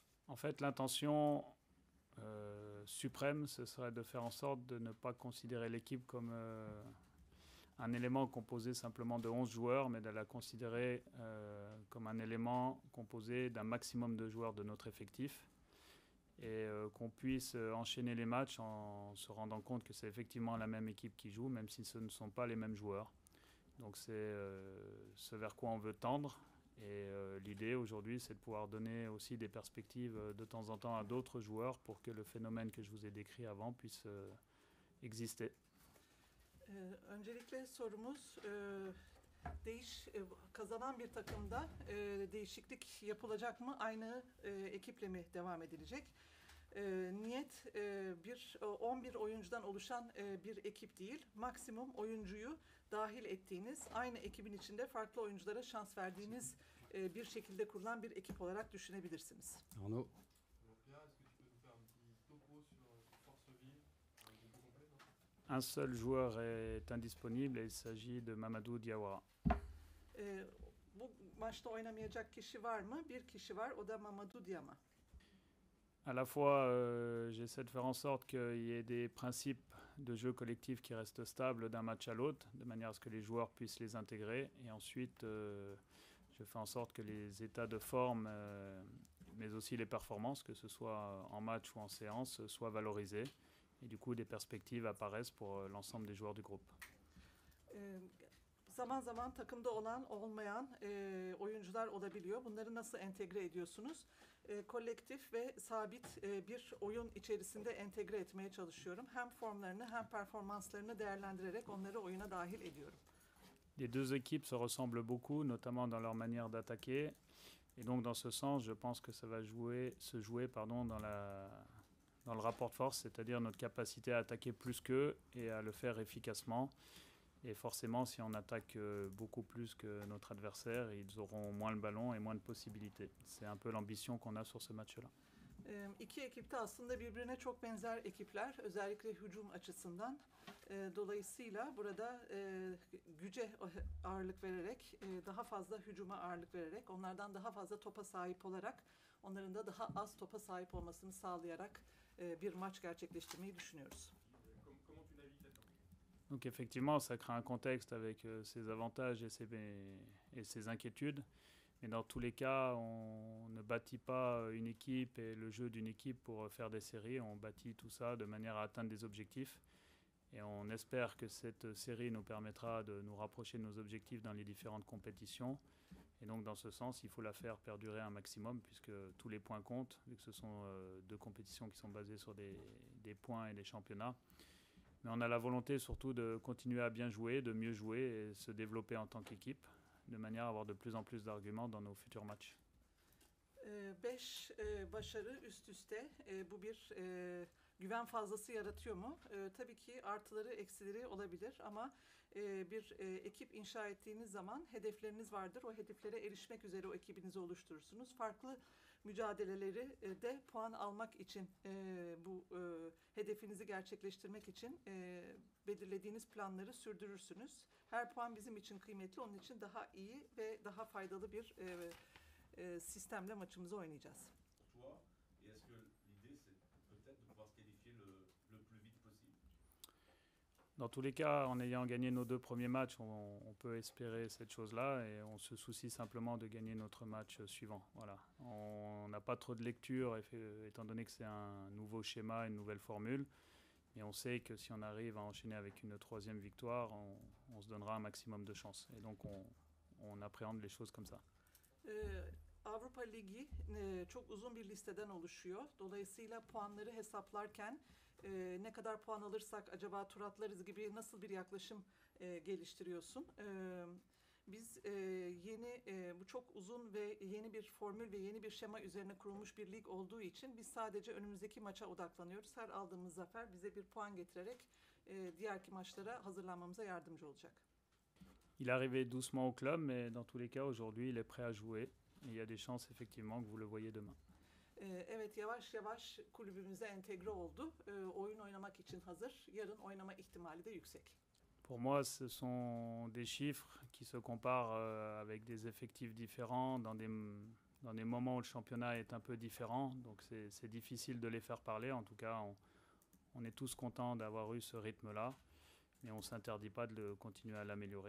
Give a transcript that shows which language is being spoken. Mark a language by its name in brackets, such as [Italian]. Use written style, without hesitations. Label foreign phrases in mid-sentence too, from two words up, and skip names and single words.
[French] En fait, l'intention suprême, ce serait de faire en sorte de ne pas considérer l'équipe comme un élément composé simplement de 11 joueurs, mais de la considérer comme un élément composé d'un maximum de joueurs de notre effectif et qu'on puisse enchaîner les matchs en se rendant compte que c'est effectivement la même équipe qui joue, même si ce ne sont pas les mêmes joueurs. Donc c'est ce vers quoi on veut tendre. Et l'idée aujourd'hui, c'est de pouvoir donner aussi des perspectives de temps en temps à d'autres joueurs pour que le phénomène que je vous ai décrit avant puisse exister. [Turkish] Öncelikle sorumuz kazanan bir takımda değişiklik yapılacak mı? Aynı ekiple mi devam edilecek? Niyet 11 oyuncudan oluşan bir ekip değil, maksimum oyuncuyu dahil ettiğiniz, aynı ekibin içinde farklı oyunculara şans verdiğiniz bir şekilde kurulan bir ekip olarak düşünebilirsiniz. [French] Arnaud. Un seul joueur est indisponible et il s'agit de Mamadou Diawara. [Turkish] Bu maçta oynamayacak kişi var mı? Bir kişi var, o da Mamadou Diama. [French] À la fois, j'essaie de faire en sorte qu'il y ait des principes de jeu collectif qui restent stables d'un match à l'autre, de manière à ce que les joueurs puissent les intégrer. Et ensuite, je fais en sorte que les états de forme, mais aussi les performances, que ce soit en match ou en séance, soient valorisés. Et du coup, des perspectives apparaissent pour l'ensemble des joueurs du groupe. [Turkish] Zaman zaman takımda olan, olmayan oyuncular olabiliyor. Bunları nasıl entegre ediyorsunuz? Kolektif ve sabit bir oyun içerisinde entegre etmeye çalışıyorum. Hem formlarını hem performanslarını değerlendirerek onları oyuna dahil ediyorum. [French] Les deux équipes se ressemblent beaucoup, notamment dans leur manière d'attaquer. Et donc, dans ce sens, je pense que ça va se jouer dans le rapport de force, c'est-à-dire notre capacité à attaquer plus qu'eux et à le faire efficacement. Et forcément, si on attaque beaucoup plus que notre adversaire, ils auront moins le ballon et moins de possibilités. C'est un peu l'ambition qu'on a sur ce match-là. [Turkish] İki ekip de aslında birbirine çok benzer ekipler, özellikle hücum açısından. Dolayısıyla burada güce ağırlık vererek, daha fazla hücuma ağırlık vererek, onlardan daha fazla topa sahip olarak, onların da daha az topa sahip olmasını sağlayarak bir maç gerçekleştirmeyi düşünüyoruz. [French] Donc effectivement, ça crée un contexte avec ses avantages et ses inquiétudes. Mais dans tous les cas, on ne bâtit pas une équipe et le jeu d'une équipe pour faire des séries. On bâtit tout ça de manière à atteindre des objectifs. Et on espère que cette série nous permettra de nous rapprocher de nos objectifs dans les différentes compétitions. Et donc dans ce sens, il faut la faire perdurer un maximum puisque tous les points comptent, vu que ce sont deux compétitions qui sont basées sur des points et des championnats. Mais on a la volonté surtout de continuer à bien jouer, de mieux jouer et se développer en tant qu'équipe, de manière à avoir de plus en plus d'arguments dans nos futurs matchs. [Turkish] 5 başarı üst üste bu bir güven fazlası yaratıyor mu? Tabii ki artıları eksileri olabilir ama bir ekip inşa ettiğiniz zaman hedefleriniz vardır. O hedeflere erişmek üzere o ekibinizi oluşturursunuz. Farklı mücadeleleri de puan almak için bu hedefinizi gerçekleştirmek için belirlediğiniz planları sürdürürsünüz. Her puan bizim için kıymetli. Onun için daha iyi ve daha faydalı bir sistemle maçımızı oynayacağız. [French] Dans tous les cas, en ayant gagné nos deux premiers matchs, on peut espérer cette chose-là et on se soucie simplement de gagner notre match suivant. Voilà. On n'a pas trop de lecture étant donné que c'est un nouveau schéma, une nouvelle formule. Mais on sait que si on arrive à enchaîner avec une troisième victoire, on se donnera un maximum de chance. Et donc on appréhende les choses comme ça. [Turkish] Avrupa Ligi çok uzun bir listeden oluşuyor. Dolayısıyla puanları hesaplarken ne kadar puan alırsak acaba tur atlarız gibi nasıl bir yaklaşım geliştiriyorsun? Biz bu çok uzun ve yeni bir formül ve yeni bir şema üzerine kurulmuş bir lig olduğu için biz sadece önümüzdeki maça odaklanıyoruz. Her aldığımız zafer bize bir puan getirerek diğerki maçlara hazırlanmamıza yardımcı olacak. [French] Il est arrivé doucement au club, mais dans tous les cas, aujourd'hui, il est prêt à jouer. Et il y a des chances, effectivement, que vous le voyez demain. [Turkish] Evet, yavaş yavaş kulübümüze entegre oldu. Oyun oynamak için hazır. Yarın oynama ihtimali de yüksek. [French] Pour moi, ce sont des chiffres qui se comparent avec des effectifs différents, dans dans des moments où le championnat est un peu différent, donc c'est difficile de les faire parler. En tout cas, on est tous contents d'avoir eu ce rythme-là, mais on ne s'interdit pas de continuer à l'améliorer.